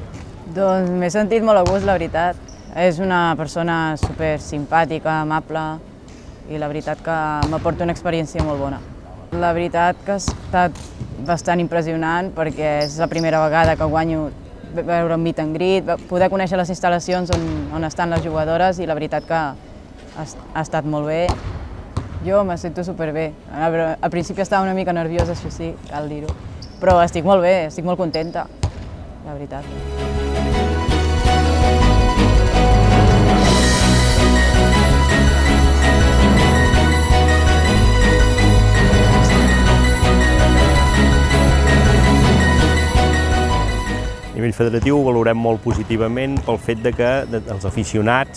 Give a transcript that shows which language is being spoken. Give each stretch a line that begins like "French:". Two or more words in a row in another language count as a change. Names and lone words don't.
Catalan: Doncs m'he sentit molt a gust, la veritat. És una persona super simpàtica, amable i la veritat que m'aporta una experiència molt bona. La veritat que ha estat bastant impressionant perquè és la primera vegada que guanyo veure un
English: meet and greet,
Catalan: poder conèixer les instal·lacions on estan les jugadores i la veritat que ha estat molt bé. Jo me sento superbé. Al principi estava una mica nerviosa, això sí, cal dir-ho, però estic molt bé, estic molt contenta, la veritat. A nivell federatiu ho valorem molt positivament pel fet que els aficionats